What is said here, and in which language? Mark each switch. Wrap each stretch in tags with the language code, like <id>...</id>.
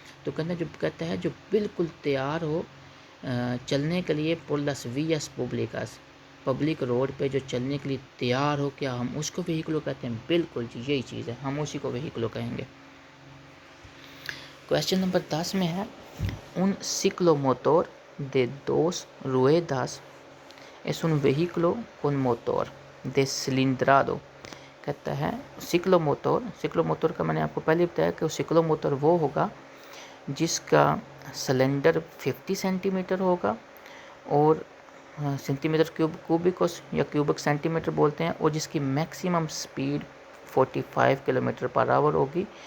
<ur>تو کہتا ہے جو بالکل تیار ہو چلنے کے لیے</ur> <es>por las vías públicas،</es> <ur>public road پہ جو چلنے کے لیے تیار ہو، کیا ہم اس کو وہیکلو کہتے ہیں؟ بالکل جی، یہی چیز ہے، ہم اسی کو وہیکلو کہیں گے. کویشچن نمبر 10 میں ہے</ur> <es>un ciclomotor de 2 ruedas es un vehículo con motor descilindrado.</es> <ur>کہتا ہے سکلو موٹر کا میں نے آپ کو پہلے بتایا کہ سکلو موٹر وہ ہوگا جس کا سلنڈر 50 سینٹی میٹر ہوگا اور سینٹی میٹر کیوبک یا کیوبک سینٹی میٹر بولتے ہیں، اور جس کی میکسیمم سپیڈ 45 کلومیٹر پر آور ہوگی.</ur>